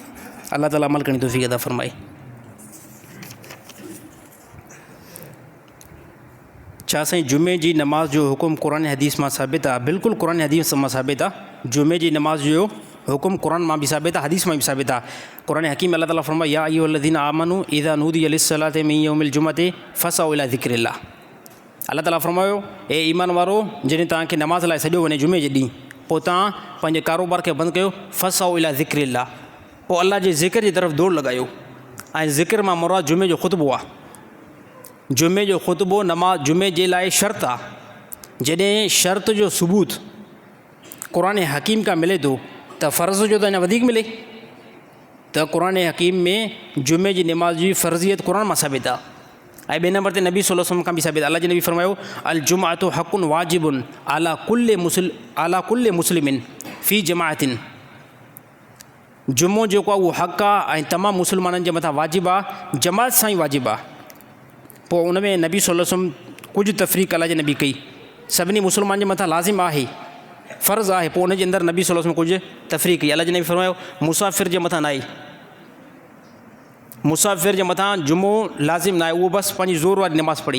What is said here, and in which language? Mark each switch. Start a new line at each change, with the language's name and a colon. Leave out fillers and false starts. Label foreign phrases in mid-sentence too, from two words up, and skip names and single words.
Sindhi: अल्लाह ताला अमल करणी तौफ़ीक़ अता फ़रमाए। छा साईं जुमे जी नमाज़ जो हुकुम क़ुरान हदीस मां साबित आहे? बिल्कुलु क़ुरान हदीस मां साबित आहे। जुमे जी नमाज़ जो हुकुम क़ुरान मां बि साबित आहे, हदीस मां बि साबित आहे। क़ुरान हकीम अल्लाह ताला फरमाए
Arabic: يا أيها الذين آمنوا إذا نودي للصلاة من يوم الجمعة فاسعوا إلى ذكر الله.
Sindhi: अल्लाह ताला फरमायो ए ईमान वारो, जॾहिं तव्हांखे नमाज़ लाइ सॼो वञे जुमे जे ॾींहुं, पोइ तव्हां पंहिंजे कारोबार खे बंदि कयो,
Arabic: فاسعوا إلى ذكر الله,
Sindhi: पोइ अल्लाह जे ज़िक्र जी तरफ़ दौड़ लॻायो। ऐं ज़िक्र मां मुराद जुमे जो ख़ुतबो आहे। जुमे जो ख़ुतबो नमाज़ जुमे जे लाइ शर्त आहे। जॾहिं शर्त जो सबूत क़ुरान हकीम खां मिले थो त फ़र्ज़ जो त अञा वधीक मिले। त क़ुरान हकीम में जुमे जी नमाज़ जी फ़र्ज़ियत क़ुरान मां साबित आहे। ऐं ॿिए नंबर ते नबी
Arabic: صلى الله عليه وسلم
Sindhi: खां बि साबित आहे। अल्लाह जे नबी फरमायो
Arabic: الجمعة حق واجب على كل مسلم في جماعة.
Sindhi: जुमो जेको आहे उहो हक़ आहे ऐं तमामु मुस्लमाननि जे मथां वाजिबु आहे, जमात सां ई वाजिबु आहे। पोइ उन में नबी
Arabic: صلى الله عليه وسلم
Sindhi: कुझु तफ़रीक़ अल्लाह जे नबी कई, सभिनी मुस्लमान जे मथां लाज़िम आहे, फ़र्ज़ु आहे। पोइ उनजे अंदरि नबी
Arabic: صلى الله عليه وسلم
Sindhi: कुझु तफ़रीक़ कई। अल्लाह जे नबी फरमायो मुसाफ़िर जे मथां न आहे, मुसाफ़िर जे मथां जुमो लाज़िम न आहे, उहो बसि पंहिंजी ज़ोर वारी नमाज़ पढ़ी।